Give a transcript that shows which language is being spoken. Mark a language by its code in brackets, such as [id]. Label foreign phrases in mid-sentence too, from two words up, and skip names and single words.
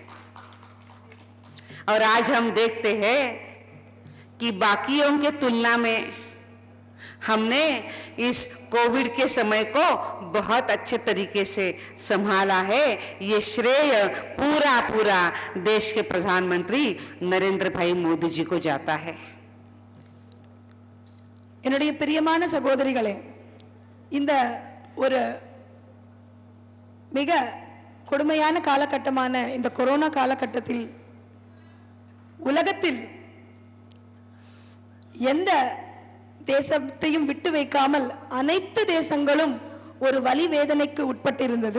[hi] और आज हम देखते हैं कि बाकियों के तुलना में हमने इस कोविड के समय को बहुत अच्छे तरीके से संभाला है। ये श्रेय पूरा पूरा देश के प्रधानमंत्री नरेंद्र भाई मोदी जी को जाता है। [ta] என்னுடைய பிரியமான சகோதரிகளே, இந்த ஒரு மிக கொடுமையான காலகட்டமான இந்த கொரோனா காலகட்டத்தில் உலகத்தில் எந்த தேசத்தையும் விட்டு வைக்காமல் அனைத்து தேசங்களும் ஒரு வலி வேதனைக்கு உட்பட்டிருந்தது.